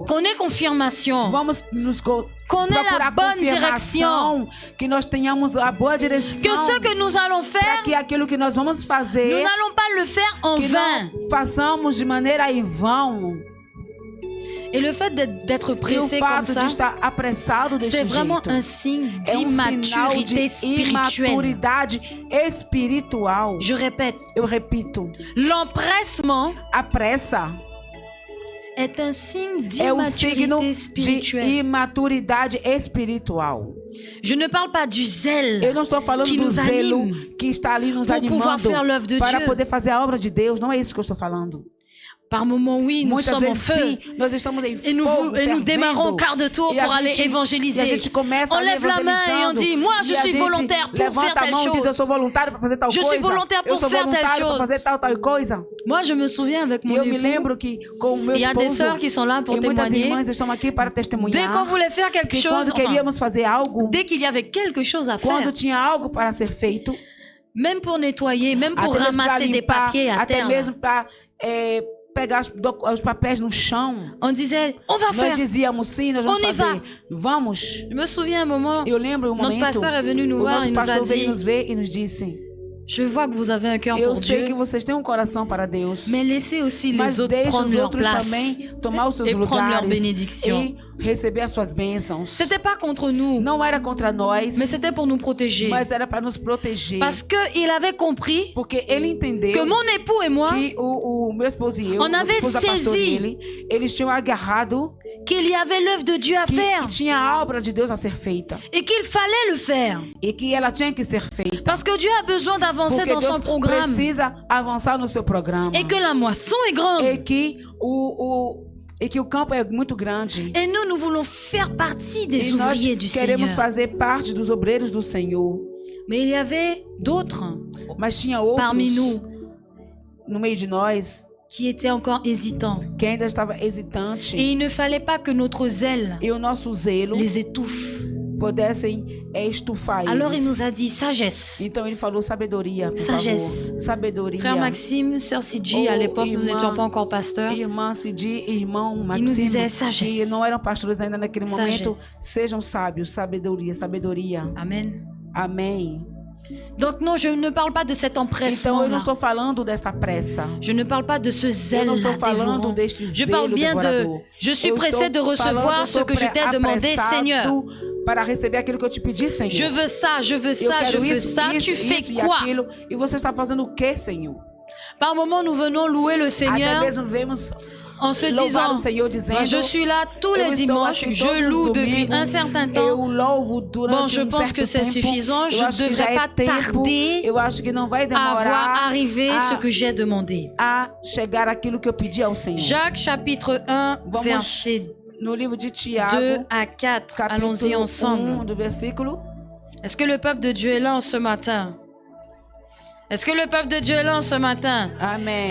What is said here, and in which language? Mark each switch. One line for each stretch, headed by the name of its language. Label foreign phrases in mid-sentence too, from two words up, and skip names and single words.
French: Qu'on ait confirmation.
Portuguese: Vamos nos
French: Qu'on ait la
Portuguese: procurar
French: bonne
Portuguese: confirmação, que nós tenhamos a boa Que direção,
French: ce que nous allons
Portuguese: para
French: faire,
Portuguese: que aquilo que nós vamos
French: nous
Portuguese: fazer,
French: n'allons pas le faire en
Portuguese: que
French: vain.
Portuguese: não façamos de maneira em vão.
French: Et le fait d'être
Portuguese: E o
French: pressé comme
Portuguese: fato
French: ça,
Portuguese: de estar apressado desse
French: c'est vraiment
Portuguese: jeito
French: un signe
Portuguese: é sinal
French: d'immaturité
Portuguese: de
French: spirituelle.
Portuguese: imaturidade espiritual.
French: Je répète,
Portuguese: Eu repito,
French: l'empressement
Portuguese: a pressa
French: est un signe
Portuguese: é um signo
French: d'immaturité
Portuguese: de
French: spirituelle.
Portuguese: imaturidade espiritual.
French: Je ne parle pas du
Portuguese: Eu
French: zèle
Portuguese: não estou falando
French: que
Portuguese: do
French: nos
Portuguese: zelo
French: anime
Portuguese: que está ali nos
French: pour pouvoir
Portuguese: animando
French: faire l'œuvre de
Portuguese: para
French: Dieu.
Portuguese: poder fazer a obra de Deus. Não é isso que eu estou falando.
French: Par moments, oui, nous
Portuguese: Muitas
French: sommes en
Portuguese: vezes
French: feu.
Portuguese: sim, nós estamos em
French: Et nous,
Portuguese: fogo,
French: et nous
Portuguese: fervendo.
French: démarrons au quart de tour
Portuguese: E a
French: pour aller
Portuguese: gente- E a
French: évangéliser.
Portuguese: gente começa
French: On
Portuguese: ali
French: lève la main et on
Portuguese: evangelizando.
French: dit, moi je
Portuguese: E a
French: suis
Portuguese: gente
French: volontaire pour
Portuguese: levanta
French: faire
Portuguese: a
French: telle
Portuguese: mão e diz, eu
French: chose.
Portuguese: sou voluntário para fazer tal
French: Je
Portuguese: coisa.
French: suis volontaire
Portuguese: eu
French: pour
Portuguese: sou
French: faire telle
Portuguese: voluntário para
French: chose.
Portuguese: fazer tal coisa.
French: Moi, je me souviens avec
Portuguese: E
French: mon
Portuguese: eu me
French: époux,
Portuguese: lembro que com o meu
French: il y a des
Portuguese: esposo
French: sœurs qui sont là pour
Portuguese: e muitas
French: témoigner.
Portuguese: irmãs estão aqui para
French: Dès
Portuguese: testemunhar
French: qu'on voulait faire quelque
Portuguese: que
French: chose,
Portuguese: quando queríamos fazer algo,
French: dès qu'il y avait quelque chose à
Portuguese: quando
French: faire,
Portuguese: tinha algo para ser feito,
French: même pour nettoyer, même pour
Portuguese: até mesmo para
French: ramasser des
Portuguese: limpar,
French: papiers à
Portuguese: até
French: terre,
Portuguese: mesmo para pegar os papéis no chão,
French: on disait, on va
Portuguese: nós
French: faire.
Portuguese: dizíamos sim, nós vamos
French: On y va.
Portuguese: fazer. Vamos.
French: Je me souviens un moment,
Portuguese: Eu lembro um
French: notre
Portuguese: momento,
French: pasteur est venu nous
Portuguese: o
French: voir
Portuguese: nosso
French: et nous a
Portuguese: pastor veio
French: dit,
Portuguese: nos ver e nos disse:
French: je vois que vous avez un cœur
Portuguese: eu
French: pour
Portuguese: sei
French: Dieu,
Portuguese: que vocês têm um coração para Deus,
French: mais laissez aussi
Portuguese: mas
French: les autres
Portuguese: deixe
French: prendre
Portuguese: os
French: leur
Portuguese: outros
French: place
Portuguese: também tomar os seus
French: et prendre leur
Portuguese: lugares
French: bénédiction.
Portuguese: e receber as suas bênçãos.
French: C'était pas contre nous,
Portuguese: Não era contra nós,
French: mais c'était pour nous protéger.
Portuguese: mas era para nos proteger.
French: Parce qu'il avait compris
Portuguese: Porque ele entendeu
French: que mon époux et moi,
Portuguese: que o meu esposo e eu,
French: On
Portuguese: o
French: avait
Portuguese: esposo da pastor
French: saisi
Portuguese: dele, eles tinham agarrado
French: qu'il y avait l'œuvre de Dieu à
Portuguese: que
French: faire
Portuguese: tinha a obra de Deus a ser feita
French: et qu'il fallait le faire.
Portuguese: e que ela tinha que ser feita.
French: Parce que Dieu a besoin d'avancer
Portuguese: Porque
French: dans
Portuguese: Deus
French: son programme
Portuguese: precisa avançar no seu programa.
French: et que la moisson est grande.
Portuguese: E que o campo é muito grande.
French: Et nous voulons faire partie des
Portuguese: E nós
French: ouvriers du
Portuguese: queremos
French: Seigneur.
Portuguese: fazer parte dos obreiros do Senhor.
French: Mais il y avait d'autres
Portuguese: Mas tinha outros
French: parmi nous
Portuguese: no meio de nós
French: qui étaient encore hésitants.
Portuguese: que ainda estava hesitante.
French: Et il ne fallait pas que notre zèle
Portuguese: E o nosso zelo
French: les étouffe.
Portuguese: pudessem estufar
French: Alors il
Portuguese: eles.
French: nous a dit sagesse.
Portuguese: Então ele falou sabedoria, por
French: Sagesse.
Portuguese: favor. Sabedoria.
French: Frère Maxime, sœur Sidji, Oh, à l'époque nous
Portuguese: irmã.
French: n'étions pas encore pasteurs.
Portuguese: Irmã Cidi e irmão
French: Il nous
Portuguese: Maximo,
French: disait sagesse.
Portuguese: que não eram pastores ainda naquele momento,
French: Sagesse.
Portuguese: sejam sábios, sabedoria, sabedoria.
French: Amen.
Portuguese: Amém.
French: Donc non, je ne parle pas de cet
Portuguese: Então
French: empressement
Portuguese: eu não
French: là.
Portuguese: estou falando dessa pressa.
French: Je ne parle pas de ce
Portuguese: Eu
French: zèle
Portuguese: não
French: là
Portuguese: estou falando
French: dévorant.
Portuguese: deste
French: Je parle
Portuguese: zelo
French: bien de
Portuguese: devorador.
French: je suis
Portuguese: Eu
French: pressé de
Portuguese: estou
French: recevoir
Portuguese: falando, eu
French: ce
Portuguese: estou
French: que je t'ai demandé, Seigneur.
Portuguese: apressado para receber aquilo que eu te pedi, Senhor.
French: Je veux ça, je veux
Portuguese: Eu
French: ça, je
Portuguese: quero
French: veux
Portuguese: isso,
French: ça.
Portuguese: isso,
French: Tu fais
Portuguese: isso e
French: quoi?
Portuguese: aquilo. E você está fazendo o quê, Senhor?
French: Par moments, nous venons louer le
Portuguese: Até
French: Seigneur
Portuguese: mesmo vemos
French: en se
Portuguese: louvar
French: disant,
Portuguese: o Senhor dizendo,
French: je suis là tous
Portuguese: eu
French: les
Portuguese: estou
French: dimanches,
Portuguese: aqui
French: je
Portuguese: todos os
French: loue depuis
Portuguese: domingos,
French: un certain
Portuguese: eu
French: temps.
Portuguese: louvo durante
French: Bon, je pense
Portuguese: certo
French: que c'est
Portuguese: tempo.
French: suffisant. Je
Portuguese: Eu
French: ne
Portuguese: acho que já
French: devrais
Portuguese: é
French: pas
Portuguese: tempo.
French: tarder
Portuguese: Eu acho que não vai
French: à voir
Portuguese: demorar
French: arriver
Portuguese: a-
French: ce que j'ai demandé.
Portuguese: a chegar aquilo que eu pedi ao Senhor.
French: Jacques chapitre 1,
Portuguese: Vamos
French: verset
Portuguese: no livro de
French: 2
Portuguese: Tiago,
French: à 4. Allons-y
Portuguese: capítulo
French: ensemble.
Portuguese: 1, do versículo.
French: Est-ce que le peuple de Dieu est là ce matin? Est-ce que le peuple de Dieu est là ce matin? Amen.